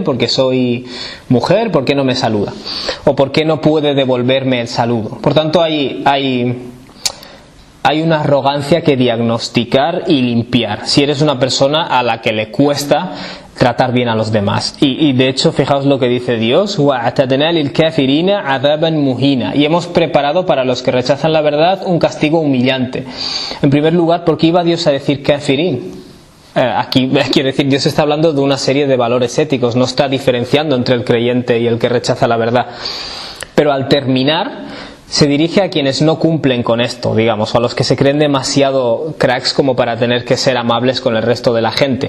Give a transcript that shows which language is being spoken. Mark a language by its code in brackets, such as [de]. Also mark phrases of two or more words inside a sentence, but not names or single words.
[es] ¿Porque soy mujer? ¿Por qué no me saluda? ¿O por qué no puede devolverme el saludo? Por tanto, hay una arrogancia que diagnosticar y limpiar si eres una persona a la que le cuesta tratar bien a los demás. Y de hecho, fijaos lo que dice Dios, [ar] وَأَعْتَدْنَا لِلْكَافِرِينَ عَذَابًا مُهِينًا, [es] y hemos preparado para los que rechazan la verdad un castigo humillante. En primer lugar, ¿por qué iba Dios a decir kafirín? Aquí quiere decir, Dios está hablando de una serie de valores éticos, no está diferenciando entre el creyente y el que rechaza la verdad. Pero al terminar, se dirige a quienes no cumplen con esto, digamos, o a los que se creen demasiado cracks como para tener que ser amables con el resto de la gente.